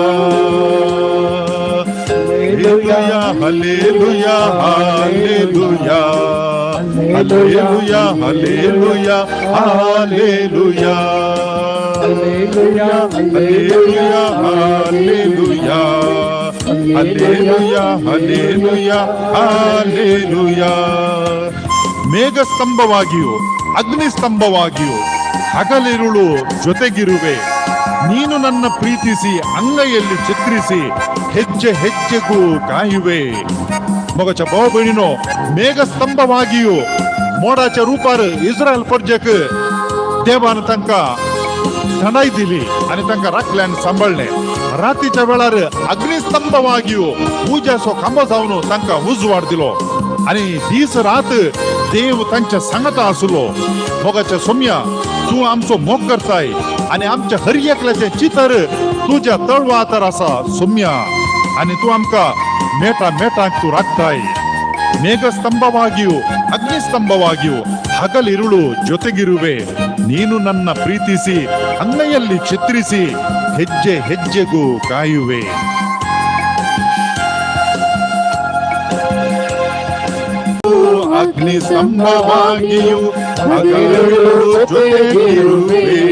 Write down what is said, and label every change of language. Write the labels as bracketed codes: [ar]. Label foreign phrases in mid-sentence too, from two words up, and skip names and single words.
[kn] Hallelujah, hallelujah, hallelujah, hallelujah, hallelujah, hallelujah, hallelujah, hallelujah, hallelujah, hallelujah, hallelujah. ಮೇಘ ಸ್ತಂಭವಾಗಿಯೂ ಅಗ್ನಿ ಸ್ತಂಭವಾಗಿಯೂ ಹಗಲಿರುಳು ಜೊತೆಗಿರುವೆ. ನೀನು ನನ್ನ ಪ್ರೀತಿಸಿ ಅಂಗೈಯಲ್ಲಿ ಚಿತ್ರಿಸಿ ಹೆಜ್ಜೆ ಹೆಜ್ಜೆಗೂ ಕಾಯುವೆ. [kok] मगच भाऊ बहिणीनो, मेघ स्तंभವಾಗಿಯೂ मोडाच्या रूपार इस्रायल प्रजेक देवान तांका थंडाई दिली आणि तांका राखले आणि सांभाळले. रातीच्या वेळार अग्निस्तंभವಾಗಿಯೂ उज्याचो खांबो जावन तांका उजवाड दिलो आणि दीस रात देव तांच्या सांगत आसलो. मोगाच्या सोम्या, तू आमचो मोग करताय आणि आमच्या हर एकल्याचे चितर तुझ्या तळवातर असा सोम्या. आणि तू आमका मेटा मेटाक तू राखताय. [kn] ಮೇಘಸ್ತಂಭವಾಗಿಯೂ ಅಗ್ನಿಸ್ತಂಭವಾಗಿಯೂ ಹಗಲಿರುಳು ಜೊತೆಗಿರುವೆ. ನೀನು ನನ್ನ ಪ್ರೀತಿಸಿ ಅಂಗೈಯಲ್ಲಿ ಚಿತ್ರಿಸಿ ಹೆಜ್ಜೆ ಹೆಜ್ಜೆಗೂ ಕಾಯುವೆ. ಅಗ್ನಿಸ್ತಂಭವಾಗಿಯೂ ಹಗಲಿರುಳು ಜೊತೆಗಿರುವೆ.